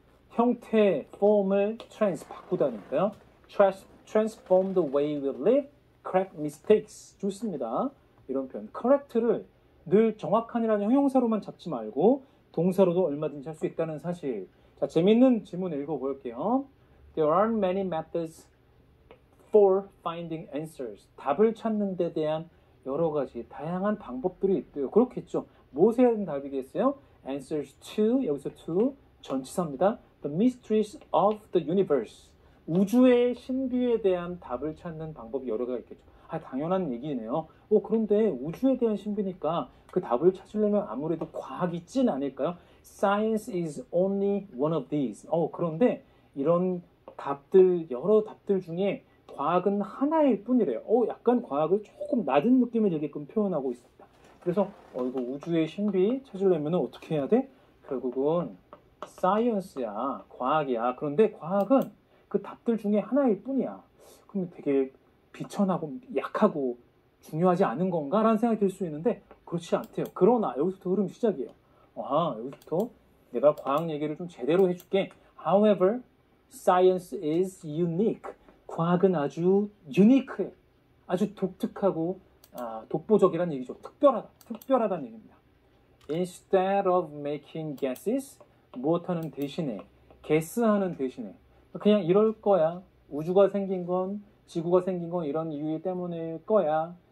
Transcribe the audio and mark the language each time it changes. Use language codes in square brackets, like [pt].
[ko] 형태, form을 바꾸다니까요. [en] transform the way we live, correct mistakes. [ko] 좋습니다. 이런 표현. correct를 늘 정확한이라는 형용사로만 잡지 말고 동사로도 얼마든지 할 수 있다는 사실. 자, 재밌는 질문 읽어볼게요. [en] There are many methods for finding answers. [ko] 답을 찾는 데 대한 여러 가지 다양한 방법들이 있대요. 그렇겠죠. 무엇에 대한 답이겠어요? [en] Answers to, [ko] 여기서 to 전치사입니다. [en] The mysteries of the universe. [ko] 우주의 신비에 대한 답을 찾는 방법이 여러 가지 있겠죠. 당연한 얘기네요. 그런데 우주에 대한 신비니까 그 답을 찾으려면 아무래도 과학이 있진 않을까요? [en] Science is only one of these. [ko] 그런데 이런 답들, 여러 답들 중에 과학은 하나일 뿐이래요. 약간 과학을 조금 낮은 느낌을 내게끔 표현하고 있습니다. 그래서 이거 우주의 신비 찾으려면 어떻게 해야 돼? 결국은 사이언스야, 과학이야. 그런데 과학은 그 답들 중에 하나일 뿐이야. 그럼 되게 비천하고 약하고 중요하지 않은 건가? 라는 생각이 들 수 있는데 그렇지 않대요. 그러나 여기서부터 흐름 시작이에요. 여기서부터 내가 과학 얘기를 좀 제대로 해줄게. [en] However, science is unique. [ko] 과학은 아주 유니크해. 아주 독특하고 독보적이라는 얘기죠. 특별하다는 얘기입니다. [en] Instead of making guesses, [ko] 무엇하는 대신에, guess하는 대신에 그냥 이럴 거야. 우주가 생긴 건, 지구가 생긴 건 이런 이유 때문일 거야.